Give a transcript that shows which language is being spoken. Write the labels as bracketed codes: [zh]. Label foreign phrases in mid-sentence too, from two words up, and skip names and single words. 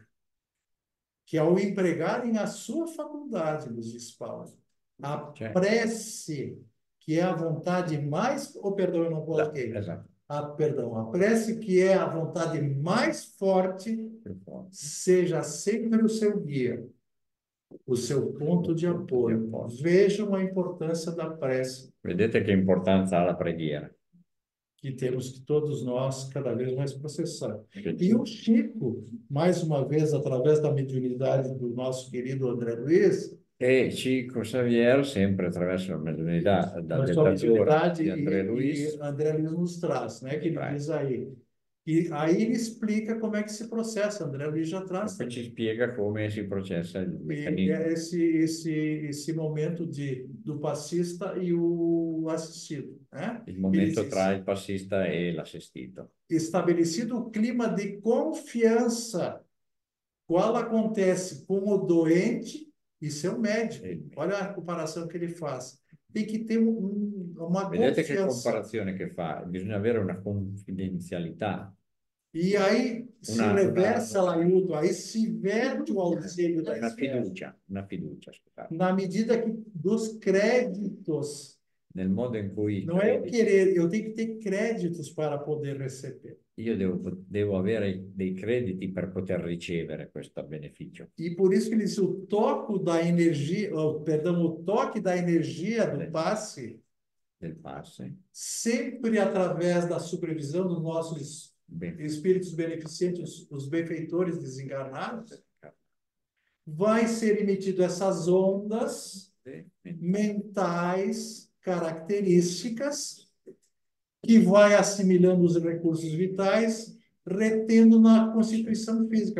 [pt] Que ao empregarem a sua faculdade, nos diz Paulo, a prece, que é a vontade mais... Oh, perdão, eu não coloquei. Perdão, a prece que é a vontade mais forte, seja sempre o seu guia. o seu ponto de apoio. Vejam a importância da prece, [it] Vedete che importanza ha la preghiera. [pt] que temos que todos nós cada vez mais processar. [it] Che [pt] E o Chico, mais uma vez, através da mediunidade do nosso querido André Luiz, [it] E Chico Xavier, sempre attraverso la mediunità da [pt] na sua [it] dettatore [pt] mediunidade, [it] di André e Luiz, [pt] André Luiz nos traz, né? Que ele Traz. diz aí. E aí ele explica como é que se processa. André Luiz já traz [it] poi ci [pt] também. [it] spiega come si processa il E meccanismo, [pt] é esse momento do passista e o assistido, né? [it] il [pt] Ele [it] momento [pt] diz, [it] tra il passista e l'assistito. [pt] estabelecido o clima de confiança, qual acontece com o doente e seu médico. Olha a comparação que ele faz. Tem que ter uma [it] Vedete che [pt] confiança. [it] comparazione che fa? Bisogna avere una confidenzialità, [pt] E aí se reversa l'aiuto, aí se verte o auxílio da esfera. [it] una fiducia, scusate. [pt] Na medida que dos créditos, [it] Nel modo in cui [pt] não é eu [it] credi, [pt] querer, eu tenho que ter créditos para poder receber. [it] io devo avere dei crediti per poter ricevere questo beneficio. [pt] E por isso que ele diz, o toque da energia, perdão, o toque da energia do passe, [it] Del passe. [pt] sempre através da supervisão dos nossos [it] Bene. [pt] espíritos beneficentes, os benfeitores desencarnados, vai ser emitido essas ondas mentais características que vai assimilando os recursos vitais, retendo na constituição física.